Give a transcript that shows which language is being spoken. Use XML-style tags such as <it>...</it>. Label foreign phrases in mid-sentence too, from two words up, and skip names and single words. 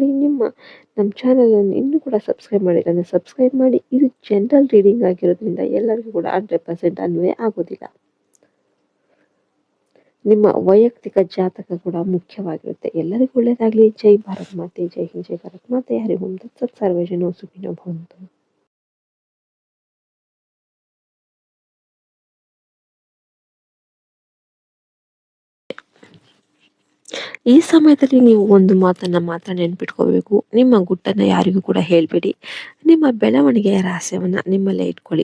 <kn>ನಮ್ಮ ಚಾನಲ್ ಅನ್ನು ಇನ್ನೂ ಕೂಡ ಸಬ್ಸ್ಕ್ರೈಬ್ ಮಾಡಿಲ್ಲ ಅಂದರೆ ಸಬ್ಸ್ಕ್ರೈಬ್ ಮಾಡಿ. ಇದು ಜನರಲ್ ರೀಡಿಂಗ್ ಆಗಿರೋದ್ರಿಂದ ಎಲ್ಲರಿಗೂ ಕೂಡ 100% ಅನ್ವಯ ಆಗೋದಿಲ್ಲ. ನಿಮ್ಮ ವೈಯಕ್ತಿಕ ಜಾತಕ ಕೂಡ ಮುಖ್ಯವಾಗಿರುತ್ತೆ. ಎಲ್ಲರಿಗೂ ಒಳ್ಳೆಯದಾಗಲಿ. ಜೈ ಭಾರತ್ ಮಾತೆ, ಜೈ ಹಿಂದ್, ಜೈ ಭಾರತ್ ಮಾತೆ.</kn> <sa>ಹರಿ ಓಂ ತತ್ಸತ್. ಸರ್ವೇ ಜನೋ ಸುಖಿನೋ ಭವಂತು.</sa> <kn>ಈ ಸಮಯದಲ್ಲಿ ನೀವು ಒಂದು ಮಾತನ್ನ ಮಾತ್ರ ನೆನ್ಪಿಟ್ಕೋಬೇಕು. ನಿಮ್ಮ ಗುಟ್ಟನ್ನ ಯಾರಿಗೂ ಕೂಡ ಹೇಳ್ಬೇಡಿ. ನಿಮ್ಮ ಬೆಳವಣಿಗೆಯ ರಹಸ್ಯವನ್ನ ನಿಮ್ಮಲ್ಲೇ ಇಟ್ಕೊಳ್ಳಿ.</kn>